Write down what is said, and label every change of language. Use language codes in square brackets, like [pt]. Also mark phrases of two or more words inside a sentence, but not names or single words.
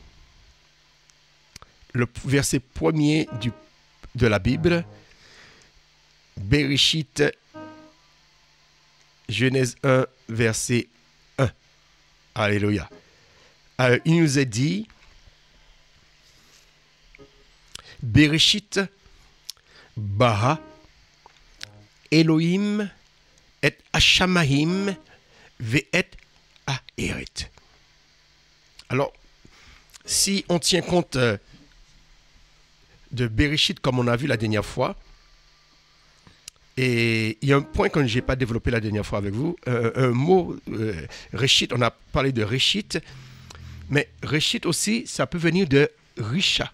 [fr] Le verset premier de la Bible, Bereshit, Genèse 1, verset 1. Alléluia. Alors, il nous est dit, [he] בראשית ברא אלהים את השמים ואת הארץ. [fr] Alors, si on tient compte de Bereshit, comme on a vu la dernière fois, et il y a un point que je n'ai pas développé la dernière fois avec vous, un mot, Reshit, on a parlé de Reshit, mais Reshit aussi, ça peut venir de Risha.